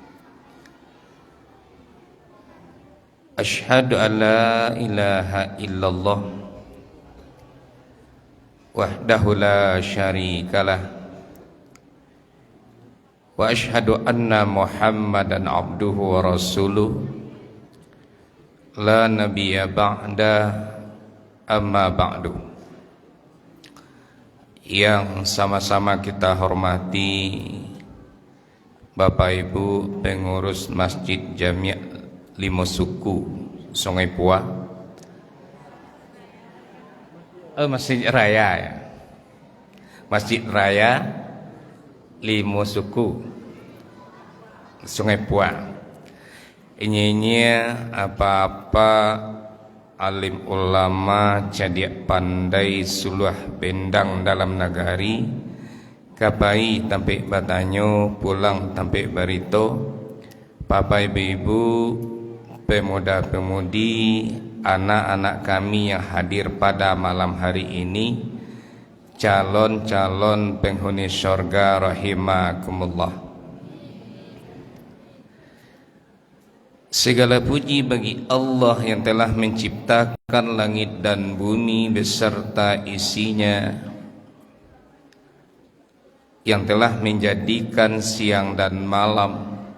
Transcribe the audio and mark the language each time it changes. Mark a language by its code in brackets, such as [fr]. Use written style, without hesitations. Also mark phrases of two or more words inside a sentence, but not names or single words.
[ar] أشهد أن لا إله إلا الله وحده لا شريك له وأشهد أن محمدا عبده ورسوله لا نبي بعده أما بعد. [id] Yang sama-sama kita hormati Bapak Ibu pengurus Masjid Jami' Limo Suku Sungai Pua, Masjid Raya ya. Masjid Raya Limo Suku Sungai Pua. Ini apa-apa [min] alim ulama cadiak pandai suluh bendang dalam nagari kapai tampe batanyo pulang tampe barito. [id] Bapak ibu-ibu, pemuda-pemudi, anak-anak kami yang hadir pada malam hari ini, calon-calon penghuni syurga rahimakumullah. Segala puji bagi Allah yang telah menciptakan langit dan bumi beserta isinya, yang telah menjadikan siang dan malam,